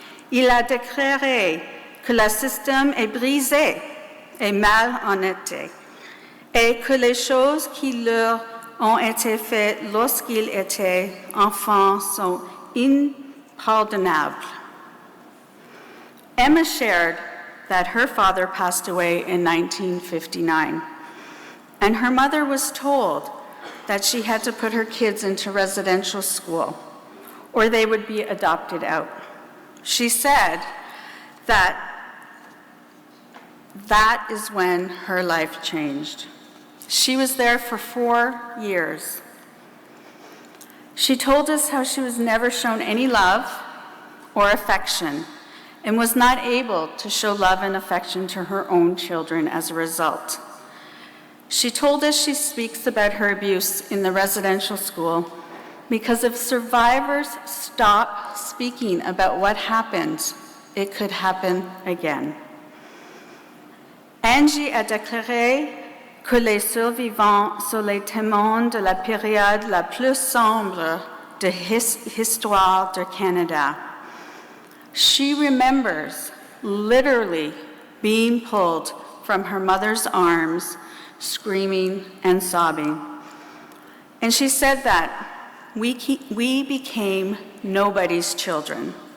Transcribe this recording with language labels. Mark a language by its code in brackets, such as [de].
[fr] Il a déclaré que le système est brisé et mal honnête, et que les choses qui leur ont été faites lorsqu'ils étaient enfants sont impardonnables. [en] Emma shared that her father passed away in 1959, and her mother was told that she had to put her kids into residential school or they would be adopted out. She said that is when her life changed. She was there for 4 years. She told us how she was never shown any love or affection and was not able to show love and affection to her own children as a result. She told us she speaks about her abuse in the residential school because if survivors stop speaking about what happened, it could happen again. [fr] Angie a déclaré que les survivants sont les témoins de la période la plus sombre de l'histoire du Canada. [en] She remembers literally being pulled from her mother's arms, screaming and sobbing. And she said that we became nobody's children.